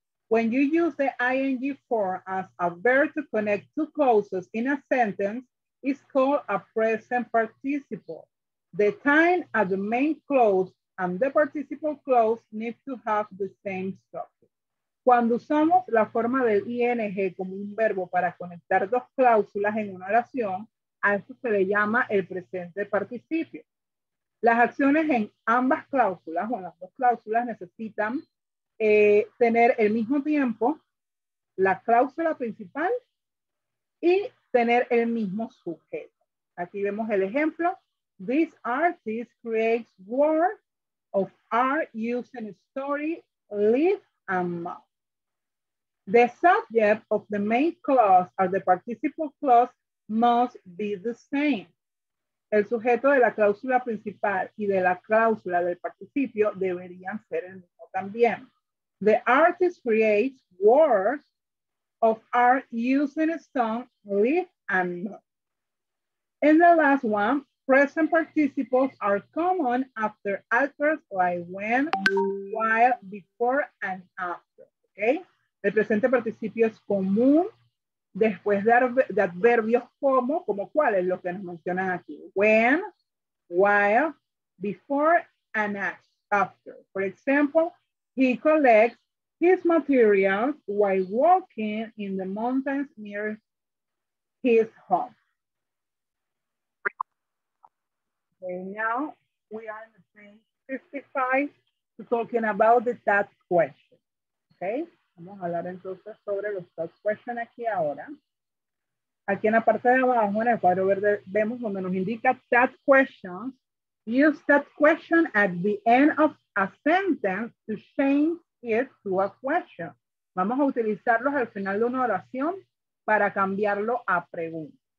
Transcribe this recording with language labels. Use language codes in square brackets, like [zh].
[en] When you use the ing form as a verb to connect two clauses in a sentence, it's called a present participle. The time at the main clause and the participle clause need to have the same structure. [es] Cuando usamos la forma del ing como un verbo para conectar dos cláusulas en una oración, a eso se le llama el presente participio. Las acciones en ambas cláusulas o en las dos cláusulas necesitan tener el mismo tiempo, la cláusula principal y tener el mismo sujeto. Aquí vemos el ejemplo. [en] This artist creates works of art using story, live, and mouth. The subject of the main clause or the participle clause must be the same. [es] El sujeto de la cláusula principal y de la cláusula del participio deberían ser el mismo también. [en] The artist creates works of art using stone, leaf, and mud. And the last one, present participles are common after adverbs like when, while, before, and after. Okay? [es] El presente participio es común después de adverbios como cuáles, lo que nos mencionan aquí. [en] When, while, before, and after. For example, he collects his materials while walking in the mountains near his home. Okay, now we are in the page 55 talking about the task question. [es] Okay, vamos a hablar entonces sobre los task question aquí ahora. Aquí en la parte de abajo, en el cuadro verde, vemos donde nos indica task questions. [en] Use that question at the end of a sentence to change it to a question. [es] Vamos a utilizarlos al final de una oración para cambiarlo a pregunta.